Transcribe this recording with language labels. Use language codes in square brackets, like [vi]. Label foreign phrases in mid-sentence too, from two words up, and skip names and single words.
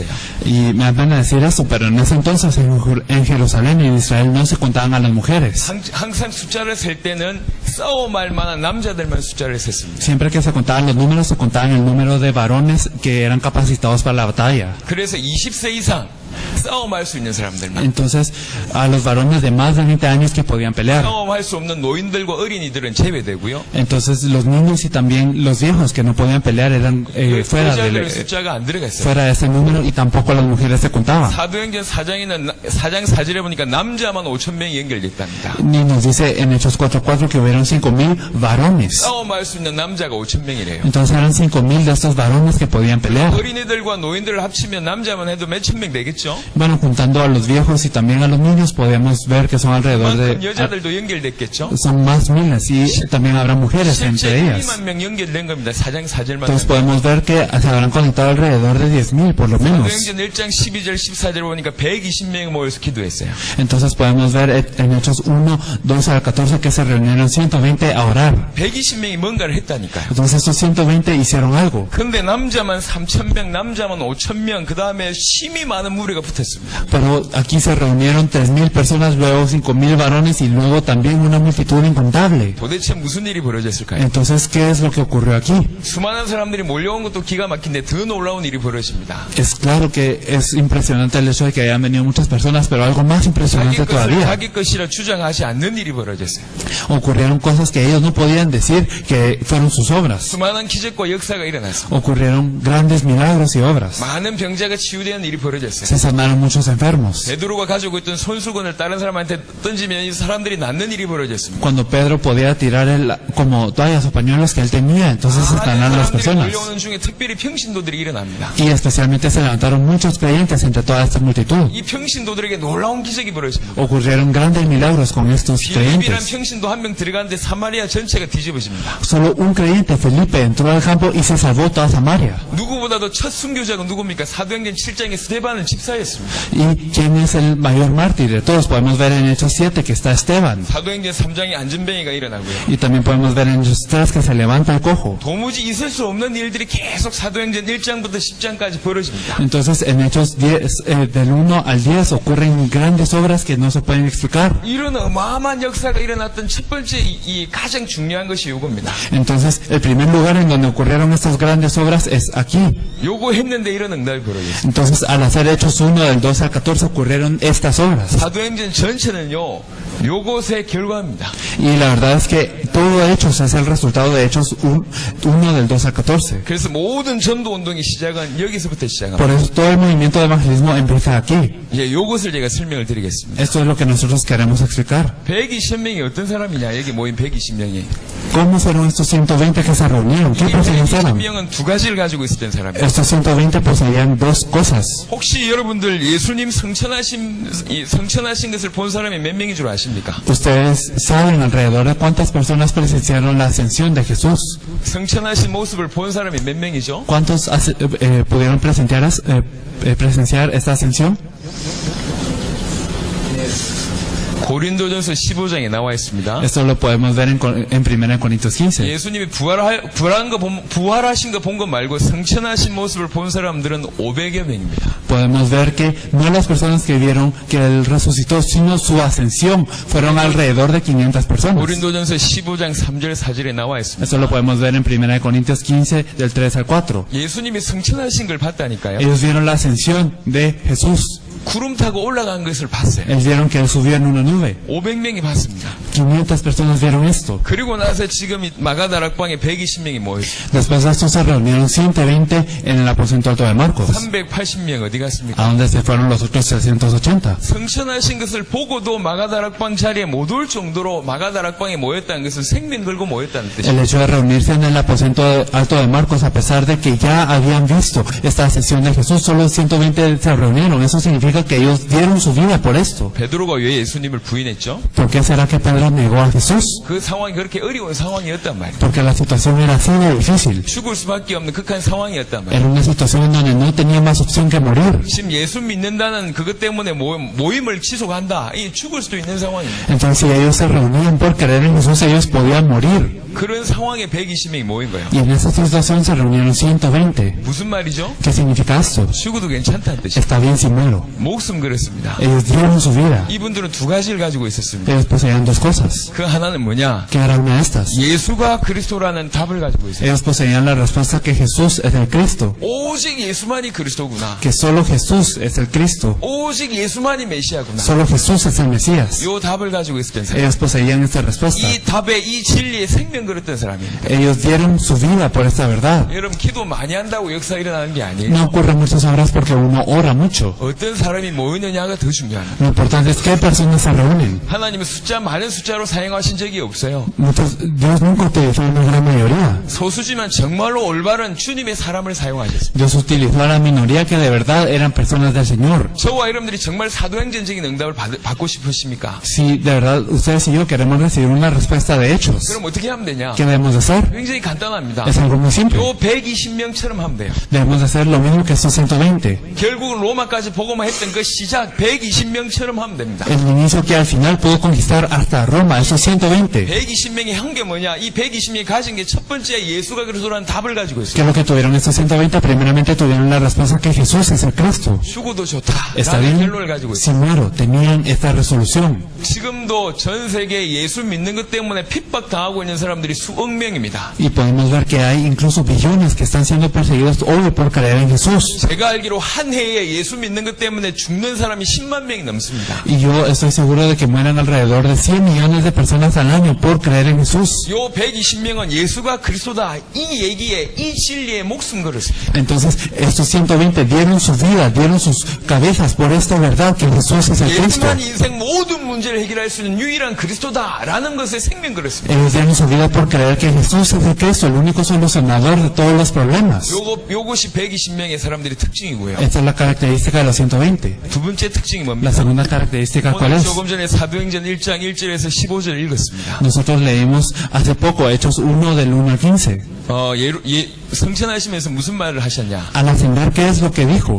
[es] Y me van a decir eso, pero en ese entonces en Jerusalén y en Israel no se contaban a las mujeres. [ko] 항상 숫자를 셀 때는 싸움할 만한 남자들만 숫자를 셌습니다. [es] Siempre que se contaban los números, se contaban el número de varones que eran capacitados para la batalla. [ko] 그래서 20세 이상 싸움할 수 있는 사람들만, [es] Entonces, a los varones de más de 20 años que podían pelear. [ko] 싸움할 수 없는 노인들과 어린이들은 제외되고요. [es] Entonces, los niños y también los viejos que no podían pelear eran fuera [ko] 여자들의 숫자가 안 들어가 있어요. [es] de ese número y tampoco las mujeres se contaban. [ko] 사도행전 4장 4절에 보니까 남자만 5,000명이 연결됐답니다. [es] Ni nos dice en Hechos 4:4 que hubieron 5,000 varones. [ko] 싸움할 수 있는 남자가 5,000명이래요. [es] Entonces eran 5,000 de estos varones que podían pelear. [ko] 어린이들과 노인들을 합치면 남자만 해도 몇천 명 되겠죠? [es] Bueno, juntando a los viejos y también a los niños, podemos ver que son alrededor [ko] 그만큼 [es] de... [ko] 여자들도 연결됐겠죠? [es] Son más miles y también habrá mujeres entre [ko] 실제 [es] ellas. [ko] 1,000만 명 연결된 겁니다. 4장 4절만. [es] Entonces podemos ver que se habrán conectado alrededor de 10,000 por lo menos. [ko] 사도행전 1장 12절 14절 보니까 120명이 모여서 기도했어요. [es] Entonces podemos ver en Hechos 1, 12 al 14 que se reunieron 120 a orar. [ko] 120명이 뭔가를 했다니까요. [es] Entonces esos 120 hicieron algo. [ko] 근데 남자만 3,000명, 남자만 5,000명, 그 다음에 심히 많은 무리 무리가 붙었습니다. [es] Pero aquí se reunieron 3,000 personas, luego 5,000 varones y luego también una multitud incontable. [ko] 도대체 무슨 일이 벌어졌을까요? [es] Entonces, ¿qué es lo que ocurrió aquí? [ko] 수많은 사람들이 몰려온 것도 기가 막힌데 더 놀라운 일이 벌어집니다. [es] Es claro que es impresionante el hecho de que hayan venido muchas personas, pero algo más [ko] 자기 [es] impresionante [ko] 것을 [es] todavía. [ko] 자기 것이라 주장하지 않는 일이 벌어졌어요. [es] Ocurrieron cosas que ellos no podían decir que fueron sus obras. [ko] 수많은 기적과 역사가 일어났습니다. [es] Ocurrieron grandes milagros y obras. [ko] 많은 병자가 치유되는 일이 벌어졌어요. [es] Se sanaron muchos enfermos. [ko] 베드로가 가지고 있던 손수건을 다른 사람한테 던지면 이 사람들이 낫는 일이 벌어졌습니다. [es] Cuando Pedro podía tirar como toallas o pañuelos que él tenía, entonces se [ko] 많은 [es] sanaron las [ko] 사람들이 [es] personas. [ko] 몰려오는 중에 특별히 평신도들이 일어납니다. [es] Y especialmente se levantaron muchos creyentes entre toda esta multitud. [ko] 이 평신도들에게 놀라운 기적이 벌어집니다. [es] Ocurrieron grandes milagros con estos [ko] 빌립이란 [es] creyentes. [ko] 평신도 한 명 들어가는데 사마리아 전체가 뒤집어집니다. [es] Solo un creyente, Felipe, entró al campo y se salvó toda Samaria. [ko] 누구보다도 첫 순교자가 누굽니까? 사도행전 7장에 스데반을 집사했습니다. [es] ¿Y quién es el mayor mártir de todos? Podemos ver en Hechos 7 que está Esteban. [ko] 사도행전 3장에 안전뱅이가 일어나고요. [es] Y también podemos ver en Hechos 3 que se levanta el cojo. [ko] 도무지 있을 수 없는 일들이 계속 사도행전 1장부터 10장까지 벌어집니다. [es] Entonces en Hechos 10, del 1 al 10 ocurren grandes obras que no se pueden explicar. [ko] 이런 어마어마한 역사가 일어났던 첫 번째 이 가장 중요한 것이 요겁니다. [es] Entonces el primer lugar en donde ocurrieron estas grandes obras es aquí. [ko] 요거 했는데 이런 응답이 벌어졌어요. [es] Entonces al hacer Hechos 1 del 12 al 14 ocurrieron estas obras. [ko] 사도행전 전체는요, 요것의 결과입니다. [es] Y la verdad es que todo Hechos es el resultado de Hechos 1 del 12 al 14. [ko] 그래서 모든 전도 운동의 시작은 여기서부터 시작합니다. [es] Por eso todo el movimiento de evangelismo empieza aquí. [ko] 예, 요것을 제가 설명을 드리겠습니다. [es] Esto es lo que nosotros queremos explicar. [ko] 120명이 어떤 사람이냐? 여기 모인 120명이. [es] ¿Cómo fueron estos 120 que se reunieron? ¿Qué [ko] 이 [es] personas eran? [ko] 120명은 두 가지를 가지고 있었던 사람이에요. [es] Estos 120 poseían dos cosas. [ko] 혹시 여러분들 예수님 성천하신 것을 본 사람이 몇 명인 줄 아십니까? [es] Ustedes saben alrededor de cuántas personas presenciaron la ascensión de Jesús. [ko] 성천하신 모습을 본 사람이 몇 명이죠? [es] ¿Cuántos pudieron presenciar esta ascensión? [ko] 고린도전서 15장에 나와 있습니다. [es] Esto lo podemos ver en 1 Corintios 15. [ko] 예수님이 부활하신 거 본 것 말고 성천하신 모습을 본 사람들은 500여 명입니다. [es] Podemos ver que no las personas que vieron que Él resucitó, sino su ascensión, fueron alrededor de 500 personas. [ko] 고린도전서 15장 3절 4절에 나와 있습니다. [es] Esto lo podemos ver en 1 Corintios 15, del 3 al 4. [ko] 예수님이 성천하신 걸 봤다니까요. [es] Ellos vieron la ascensión de Jesús. [ko] 구름 타고 올라간 것을 봤어요. [es] Ellos vieron que Él subió en una nube. [ko] 500명이 봤습니다. [es] 500 personas vieron esto. [ko] 그리고 나서 지금 이 마가다락방에 120명이 모였어요. [es] Después de esto se reunieron 120 en el aposento alto de Marcos. [ko] 380명 어디 갔습니까? [es] ¿A dónde se fueron los otros 380? [ko] 성천하신 것을 보고도 마가다락방 자리에 못 올 정도로 마가다락방에 모였다는 것은 생명 걸고 모였다는 뜻이에요. [es] El hecho de reunirse en el aposento alto de Marcos, a pesar de que ya habían visto esta ascensión de Jesús, solo 120 se reunieron. Eso significa que ellos dieron su vida por esto. [ko] 베드로가 왜 예수님을 부인했죠? [es] ¿Por qué será que Pedro negó a Jesús? [ko] 그 상황이 그렇게 어려운 상황이었단 말이에요. [es] Porque la situación era así de difícil. [ko] 죽을 수밖에 없는 극한 상황이었단 말이에요. [es] Era una situación en donde no tenía más opción que morir. [ko] 지금 예수 믿는다는 그것 때문에 모임을 지속한다. 이 죽을 수도 있는 상황입니다. [es] Entonces, si ellos se reunían por creer en Jesús, ellos podían morir. [ko] 그런 상황에 120명이 모인 거예요. [es] Y en esta situación se reunieron 120. [ko] 무슨 말이죠? [es] ¿Qué significa esto? [ko] 죽어도 괜찮다는 뜻이에요. [es] Está bien sin malo. [ko] 목숨 걸었습니다. [es] Ellos dieron su vida. [ko] 이분들은 두 가지를 가지고 있었습니다. [es] Ellos poseían dos cosas. [ko] 그 하나는 뭐냐? [es] ¿Qué era una de estas? [ko] 예수가 그리스도라는 답을 가지고 있어요. [es] Ellos poseían la respuesta que Jesús es el Cristo. [ko] 오직 예수만이 그리스도구나. [es] Que solo Jesús es el Cristo. [ko] 오직 예수만이 메시아구나. [es] Solo Jesús es el Mesías. [ko] 요 답을 가지고 있었던 사람. [es] Ellos poseían esta respuesta. [ko] 이 답에 이 진리에 생명 걸었던 사람입니다. [es] Ellos dieron su vida por esta verdad. [ko] 여러분 기도 많이 한다고 역사 일어나는 게 아니에요. [es] No ocurren muchas obras porque uno ora mucho. [ko] 어떤 사람이 모이느냐가 더 중요합니다. [es] Lo importante es qué personas se reúnen. [ko] 하나님은 많은 숫자로 사용하신 적이 없어요. [es] Dios nunca utilizó una gran mayoría. [ko] 소수지만 정말로 올바른 주님의 사람을 사용하셨습니다. [es] Dios utilizó a la minoría que de verdad eran personas del Señor. [ko] 저와 여러분들이 정말 사도행전적인 응답을 받고 싶으십니까? [es] Si de verdad ustedes y yo queremos recibir una respuesta de hechos, [ko] 그럼 어떻게 하면 되냐? [es] ¿qué debemos de hacer? [ko] 굉장히 간단합니다. [es] Es algo muy simple. [ko] 요 120명처럼 하면 돼요. [es] Debemos de hacer lo mismo que estos 120. [ko] 결국은 로마까지 복음화 했던 그 시작 120명처럼 하면 됩니다. [es] El inicio que al final pudo conquistar hasta Roma, esos 120. [ko] 120명이 한 게 뭐냐? 이 120명이 가진 게 첫 번째 예수가 그리스도라는 답을 가지고 [es] ¿Qué [ko] 있어요. [es] es lo que tuvieron estos 120? Primeramente tuvieron la respuesta que Jesús es el Cristo. [ko] 죽어도 좋다. [es] Está [ko] 라는 [es] bien, [ko] 결론을 가지고 있어요. [es] si muero, tenían esta resolución. [ko] 지금도 전 세계에 예수 믿는 것 때문에 핍박당하고 있는 사람들이 수억 명입니다. [es] Y podemos ver que hay incluso billones que están siendo perseguidos hoy por creer en Jesús. [ko] 제가 알기로 한 해에 예수 믿는 것 때문에 죽는 사람이 10만 명이 넘습니다. [es] Y yo estoy seguro de que mueren alrededor de 100 millones de personas al año por creer en Jesús. [ko] 요 120명은 예수가 그리스도다 이 얘기에 이 진리에 목숨 걸었습니다. [es] Entonces, estos 120 dieron su vida, dieron sus cabezas por esta verdad que Jesús es el Cristo. [ko] 예수만 인생 모든 문제를 해결할 수 있는 유일한 그리스도다라는 것에 생명 걸었습니다. [es] Ellos dieron su vida por creer que Jesús es el Cristo, el único solucionador de todos los problemas. [ko] 요것이 120명의 사람들의 특징이고요. [es] Esta es la característica de los 120. [ko] 두 번째 특징이 [es] La [ko] 뭡니까? [es] segunda característica, ¿cuál [ko] 오늘 [es] es? [ko] 조금 전에 사도행전 1장 1절에서 15절 읽었습니다. [es] Nosotros leímos hace poco Hechos 1 del 1 al 15. [ko] 성천하시면서 무슨 말을 하셨냐? [es] Al ascender, ¿qué es lo que dijo?